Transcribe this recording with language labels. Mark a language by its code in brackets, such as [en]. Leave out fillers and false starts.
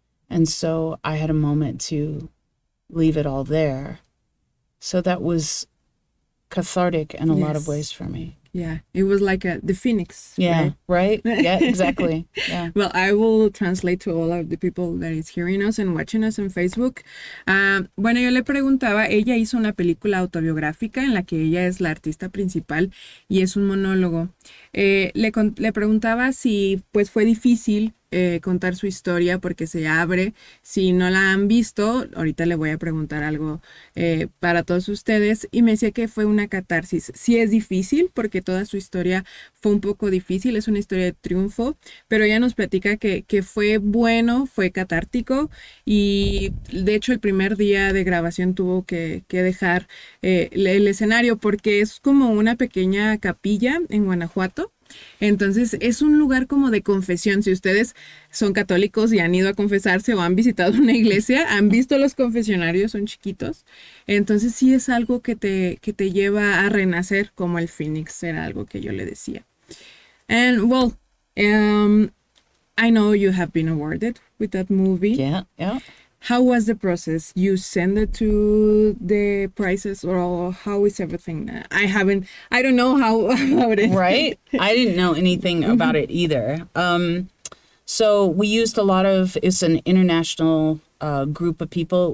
[en] And so I had a moment to leave it all there. So that was cathartic in a lot of ways for me. Yeah, it was like the phoenix. Yeah, right? Yeah, exactly. Yeah. Well, I will translate to all of the people that is hearing us and watching us on Facebook. [es] Bueno, yo le preguntaba, ella hizo una película autobiográfica en la que ella es la artista principal y es un monólogo. Le preguntaba si pues fue difícil contar su historia porque se abre. Si no la han visto, ahorita le voy a preguntar algo para todos ustedes, y me decía que fue una catarsis. Sí es difícil porque toda su historia fue un poco difícil, es una historia de triunfo, pero ella nos platica que fue bueno, fue catártico, y de hecho el primer día de grabación tuvo que dejar el escenario porque es como una pequeña capilla en Guanajuato. Entonces es un lugar como de confesión. Si ustedes son católicos y han ido a confesarse o han visitado una iglesia, han visto los confesionarios, son chiquitos. Entonces sí es algo que te lleva a renacer como el Fénix, era algo que yo le decía. [en] And well, I know you have been awarded with that movie. Yeah, yeah. How was the process? You send it to the prizes, or how is everything? I don't know how about it. Right? I didn't know anything about it either. So we used it's an international group of people.